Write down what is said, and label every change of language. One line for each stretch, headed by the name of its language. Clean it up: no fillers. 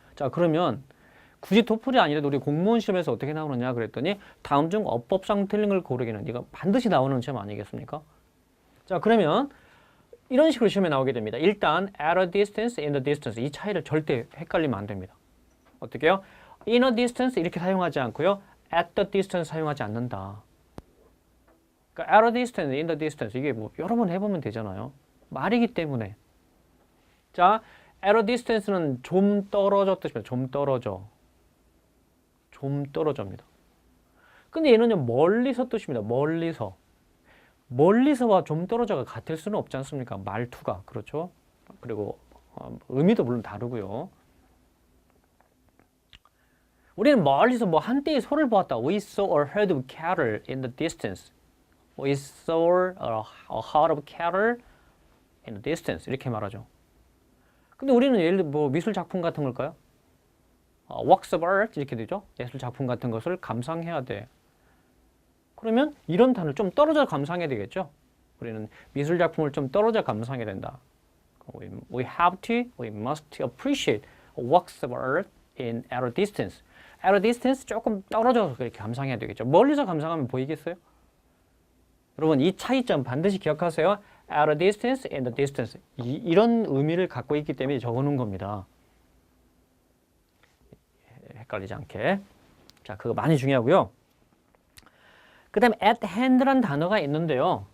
Korean: 자, 그러면 굳이 토플이 아니라도 우리 공무원 시험에서 어떻게 나오느냐 그랬더니 다음 중 어법상 틀린 걸 고르기는, 이거 반드시 나오는 시험 아니겠습니까? 자, 그러면 이런 식으로 시험에 나오게 됩니다. 일단 at a distance, in the distance 이 차이를 절대 헷갈리면 안 됩니다. 어떻게 해요? in a distance 이렇게 사용하지 않고요. at the distance 사용하지 않는다. 그러니까 at a distance, in the distance 이게 뭐 여러 번 해보면 되잖아요. 말이기 때문에. 자, at a distance 는 좀 떨어져 뜻입니다. 좀 떨어져. 좀 떨어져입니다. 근데 얘는요, 멀리서 뜻입니다. 멀리서. 멀리서와 좀 떨어져가 같을 수는 없지 않습니까? 말투가. 그렇죠? 그리고 의미도 물론 다르고요. 우리는 멀리서 뭐 한때의 소를 보았다.
English: We saw a herd of cattle in the distance. We saw a herd of cattle in the distance.
Korean: 이렇게 말하죠. 근데 우리는 예를 들어 뭐 미술 작품 같은 걸까요?
English: works of art 이렇게 되죠.
Korean: 예술 작품 같은 것을 감상해야 돼. 그러면 이런 단어를 좀 떨어져 감상해야 되겠죠. 우리는 미술 작품을 좀 떨어져 감상해야 된다.
English: We have to, we must appreciate works of art in at a distance.
Korean: At a distance 조금 떨어져서 그렇게 감상해야 되겠죠. 멀리서 감상하면 보이겠어요? 여러분 이 차이점 반드시 기억하세요. At a distance, in the distance. 이런 의미를 갖고 있기 때문에 적어놓은 겁니다. 헷갈리지 않게. 자, 그거 많이 중요하고요. 그 다음에 at hand 란 단어가 있는데요.